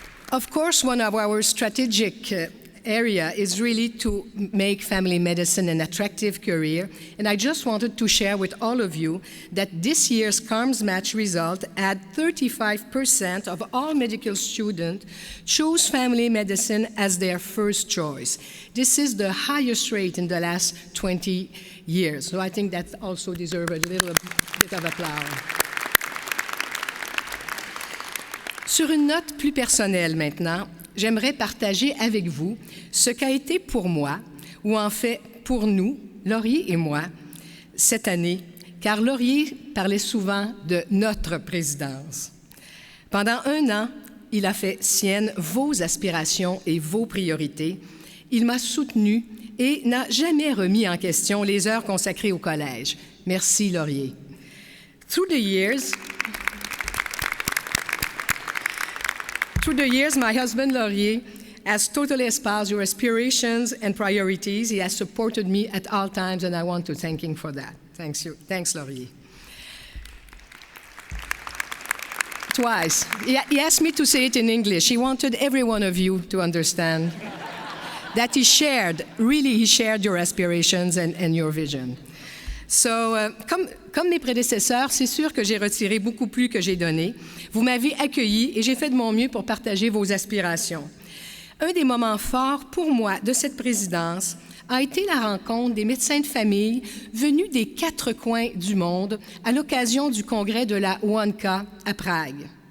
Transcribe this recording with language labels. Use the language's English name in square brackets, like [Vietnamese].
[English] Of course, one of our strategic area is really to make family medicine an attractive career, and I just wanted to share with all of you that this year's CARMS match result had 35% of all medical students chose family medicine as their first choice. This is the highest rate in the last 20 years, so I think that also deserves a little bit of applause. [French] Sur une note plus personnelle maintenant, j'aimerais partager avec vous ce qu'a été pour moi, ou en fait pour nous, Laurier et moi, cette année, car Laurier parlait souvent de notre présidence. Pendant 1 an, il a fait sienne vos aspirations et vos priorités. Il m'a soutenu et n'a jamais remis en question les heures consacrées au collège. Merci, Laurier. [English] Through the years, my husband, Laurier, has totally espoused your aspirations and priorities. He has supported me at all times, and I want to thank him for that. Thanks, Laurier. Twice. He asked me to say it in English. He wanted every one of you to understand that he shared your aspirations and your vision. [French] So, comme mes prédécesseurs, c'est sûr que j'ai retiré beaucoup plus que j'ai donné. Vous m'avez accueilli et j'ai fait de mon mieux pour partager vos aspirations. Un des moments forts pour moi de cette présidence a été la rencontre des médecins de famille venus des 4 coins du monde à l'occasion du congrès de la ONK à Prague.